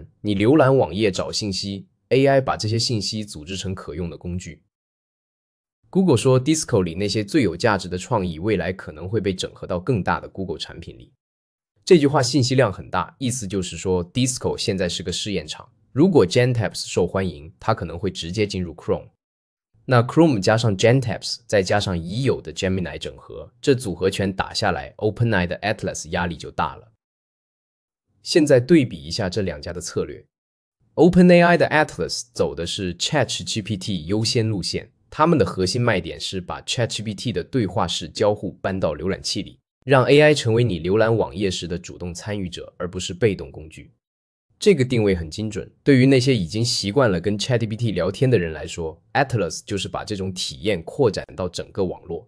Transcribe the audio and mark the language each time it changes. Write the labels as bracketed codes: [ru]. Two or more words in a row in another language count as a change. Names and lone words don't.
[zh] 你瀏覽網頁找信息 ，AI 把這些信息組織成可用的工具。Google 說 ，Disco 裡那些最有價值的創意，未來可能會被整合到更大的 Google 產品裡。這句話信息量很大，意思就是說 ，Disco 現在是個試驗場。如果 GenTabs 受歡迎，它可能會直接進入 Chrome。那 Chrome 加上 GenTabs， 再加上已有的 Gemini 整合，這組合拳打下來 ，OpenAI 的 Atlas 壓力就大了。現在對比一下這兩家的策略 ，OpenAI 的 Atlas 走的是 ChatGPT 優先路線，他們的核心賣點是把 ChatGPT 的對話式交互搬到瀏覽器裡，讓 AI 成為你瀏覽網頁時的主動參與者，而不是被動工具。這個定位很精準，對於那些已經習慣了跟 ChatGPT 聊天的人來說 ，Atlas 就是把這種體驗擴展到整個網絡。